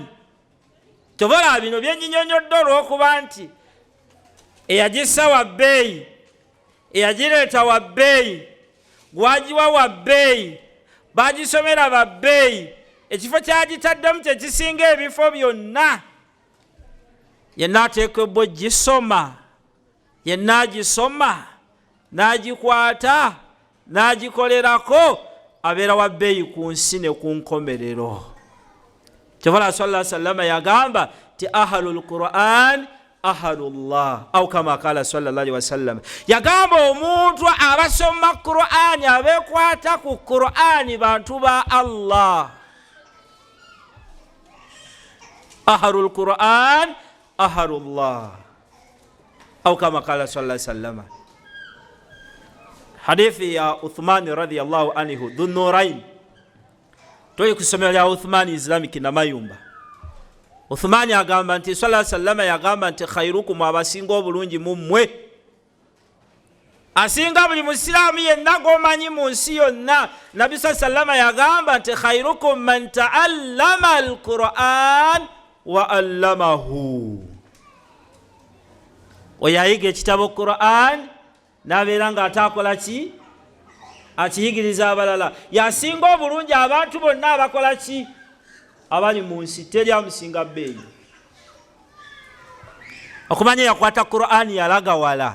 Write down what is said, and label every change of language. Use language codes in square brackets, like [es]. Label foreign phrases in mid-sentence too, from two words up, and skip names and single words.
[lg] Tobola bino byenyinyonyodde olw'okuba nti eyagissa wa bbeeyi, eyagireeta wa bbeeyi, gwagiwa wa bbeeyi, bagisomera ba bbeeyi, ekifo kyagitaddemu kyekisinga ebifo byonna. Yenna ateekebwa ogisoma, yenna agisoma n'agikwata n'agikolerako, abeera wa bbeeyi ku nsi ne ku nkomerero. Kyova [ar] صلى الله عليه وسلم [lg] yagamba ti [ar] أهل القرآن أهل الله، أو كما قال صلى الله عليه وسلم. [lg] Yagamba omuntu abasoma Qur'ani, abekwata ku Qur'ani, bantu ba Allah. [ar] أهل القرآن أهل الله. أو كما قال صلى الله عليه وسلم. حديث يا عثمان رضي الله عنه ذو النورين توي [lg] kusomera ya Uthman Islamic na mayumba. Uthman agamba nti [ar] صلى الله عليه وسلم [lg] yagamba nti khairukum abasinga obulungi mummwe asinga buli musiramu yenna gomanyi mu nsi yonna. Nabi [ar] صلى الله عليه وسلم [lg] yagamba nti [ar] خيركم من تعلم القرآن وعلمه. [lg] Oyayiga ekitabo Qur'an nabeera nga atakola ki akiyigiriza abalala. Yasinga obulungi abantu bonna abakola ki abali mu nsi, teri amusinga bbeeyi. Okumanya yakwata Qur'an yalaga wala.